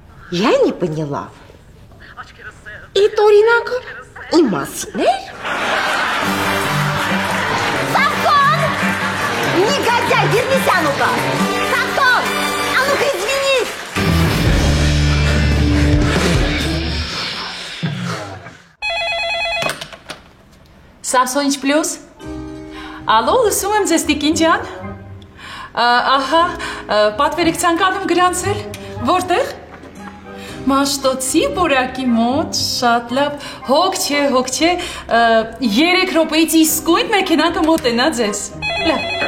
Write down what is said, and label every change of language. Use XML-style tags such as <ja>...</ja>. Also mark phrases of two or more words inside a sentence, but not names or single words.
<ru>Я не поняла. Это</ru> <hy>օրինակը իմ մասին էր?</hy> <ru>Савкон! Негодяй, вернись, а ну-ка! Савкон! А ну-ка, извинись! Samsung Plus.</ru> <hy>Ալո, լսում եմ ձեզ Տիկին ջան։ Ահա, պատվերեք ցանկանում գրանցել։ Որտեղ։ Մաշտոցի բորակի մոտ, շատ լավ։ Հոգ չէ, 3 րոպեից իսկույն մեքենան կմոտենա ձեզ։ Լավ։</hy>